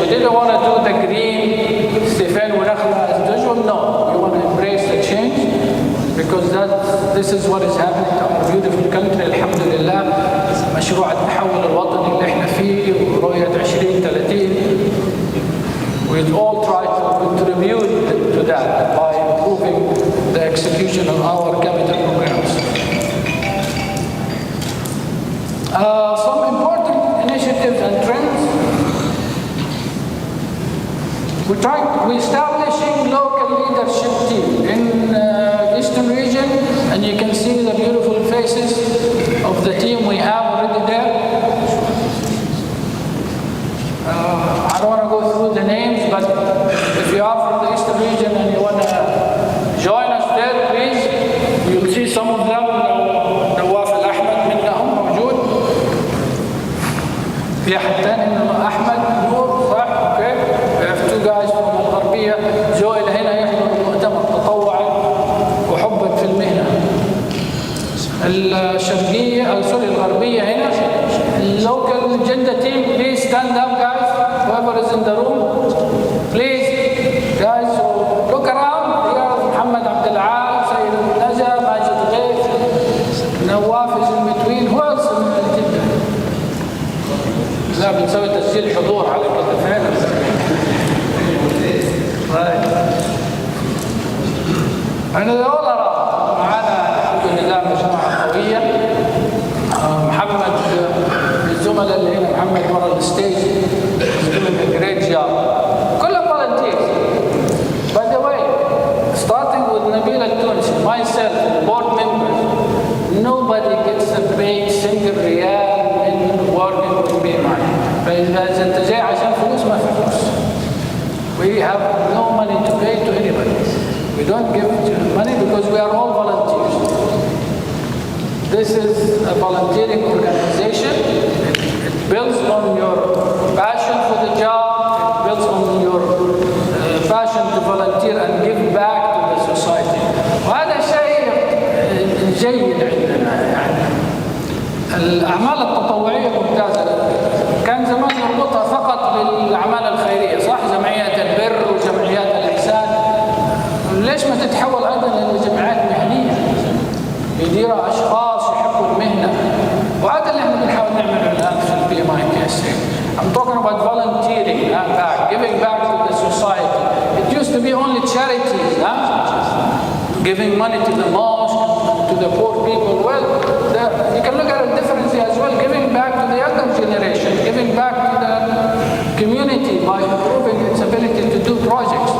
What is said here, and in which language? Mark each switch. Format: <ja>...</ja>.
<en>We didn't want to do the green Stefan Winakhla as usual. No, we want to embrace the change because this is what is happening to our beautiful country. Alhamdulillah.</en> <ar>مشروع التحول الوطني اللي احنا فيه ورؤية 2030.</ar> <en>We all try to contribute to that by improving the execution of our capital programs. Some important initiatives and trends. We're establishing local leadership team in Eastern region, and you can see the beautiful faces of the team we have already there. I don't want to go through the names, but if you are from the Eastern region and you want to join us there, please. You'll see some of them. نواف الأحمد</en> <ar>منهم موجود. في أحد ثاني أحمد نور صح؟</ar> <en>Okay. We have 2 guys from الغربية.</en> <ar>جوئل هنا يحضر مؤتمر تطوعي وحبا في المهنة. الشرقية الغربية هنا.</ar> <en>Local agenda team, please stand up, guys. Whoever is in the room, please, guys, look around. Here is Mohammed Abdul Al, Sayyid Al-Naja, Majid Ghaith, Nawaf is in between. Who else in</en> <ar>الجدة؟ لا بنسوي تسجيل حضور على كده فعلا. أنا دول معنا الحمد لله مجموعة قوية. محمد الزملاء اللي هنا، محمد ورا الستيج</ar> <en>is doing a great job.</en> <ar>كلهم</ar> <en>volunteers. By the way, starting with Nabil al-Tunisi, myself, board members, nobody gets a paid single riyal in working with PMI.</en> <ar>فإذا أنت جاي عشان فلوس ما في فلوس.</ar> <en>We have no money to pay to anybody. We don't give money because we are all volunteers. This is a volunteering organization. It builds on your passion for the job. It builds on your passion to volunteer and give back to the society.</en> <ar>وهذا شيء جيد عندنا يعني. الأعمال التطوعية ممتازة. كان زمان نربطها فقط بالأعمال الخيرية، صح؟ جمعيات البر وجمعيات الإحسان. ليش ما تتحول أيضا لجمعيات مهنية يديرها أشخاص يحبوا المهنة؟ وهذا اللي احنا بنحاول نعمله الآن في الPMI KSA.</ar> <en>about volunteering back, giving back to the society. It used to be only charities, giving money to the mosque, to the poor people. Well, you can look at it differently as well, giving back to the younger generation, giving back to the community by improving its ability to do projects.</en>